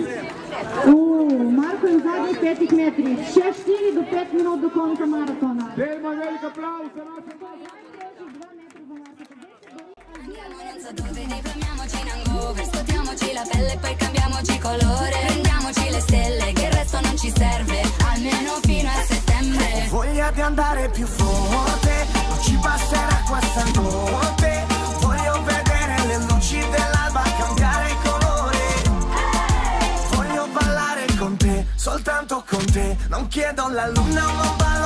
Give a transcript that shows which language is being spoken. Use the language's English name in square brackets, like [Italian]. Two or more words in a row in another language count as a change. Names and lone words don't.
[Slovenian] Marko je v zadnjih 5 metrih, še 4 do 5 minut do konca maratona. Dejmo velik applaus za naše [Italian] Non so dove, diplomiamoci in hangover, scotiamoci la pelle e poi cambiamoci colore, prendiamoci le stelle, che il resto non ci serve, almeno fino a settembre. Ho voglia di andare più forte, non ci basterà questa notte, voglio vedere le luci dell'alba cambiare colore, voglio ballare con te, soltanto con te, non chiedo la luna ma